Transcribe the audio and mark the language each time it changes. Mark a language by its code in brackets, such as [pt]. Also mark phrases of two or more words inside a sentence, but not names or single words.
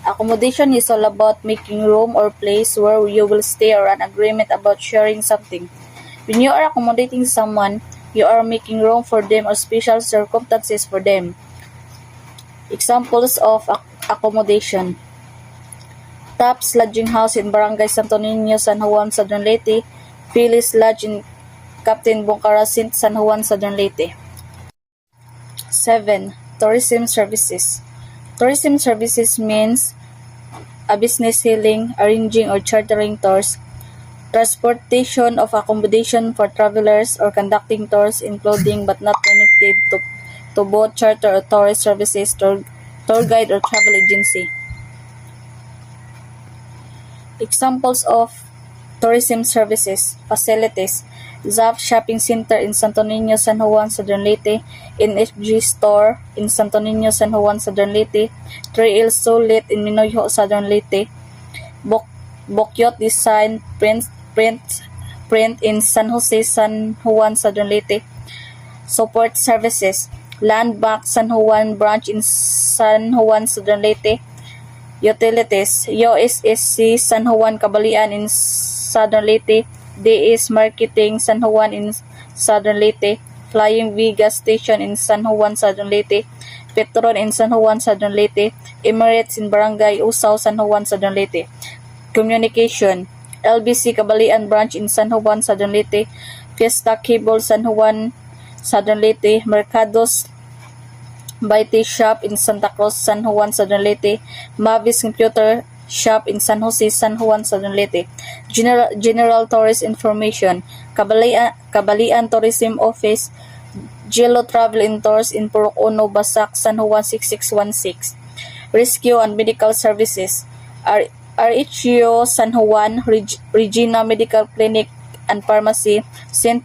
[en] Accommodation is all about making room or place where you will stay or an agreement about sharing something. When you are accommodating someone, you are making room for them or special circumstances for them. Examples of accommodation: Taps Lodging House in Barangay Santo Niño, San Juan, Southern Leyte. Phyllis Lodge in Captain Bongkarasin, San Juan, Southern Leyte. 7. Tourism services. Tourism services means a business selling, arranging or chartering tours, transportation of accommodation for travelers, or conducting tours including but not limited to both charter or tourist services, tour guide or travel agency. Examples of tourism services: facilities: ZAP Shopping Center in Santo Niño, San Juan, Southern Leyte. NFG Store in Santo Niño, San Juan, Southern Leyte. 3L Solit in Minoyo, Southern Leyte. Bokyot Design Print in San Jose, San Juan, Southern Leyte. Support services: Land Bank San Juan Branch in San Juan, Southern Leyte. Utilities: USSC San Juan Cabalian in Southern Leyte. DS Marketing San Juan in Southern Leyte. Flying V Gas Station in San Juan, Southern Leyte. Petron in San Juan, Southern Leyte. Emirates in Barangay Emp-Osao, San Juan, Southern Leyte. Communication: LBC Cabalian Branch in San Juan, Southern Leyte. Fiesta Cable San Juan, Southern Leyte. Mercados Baiti Shop in Santa Cruz, San Juan, Southern Leyte. Mavis Computer Shop in San Jose, San Juan, Southern Leyte. General Tourist Information: Cabalian Tourism Office. Gelo Travel and Tours in Purok Uno, Basak, San Juan 6616. Rescue and Medical Services: RHU San Juan, Regina Medical Clinic and Pharmacy, St.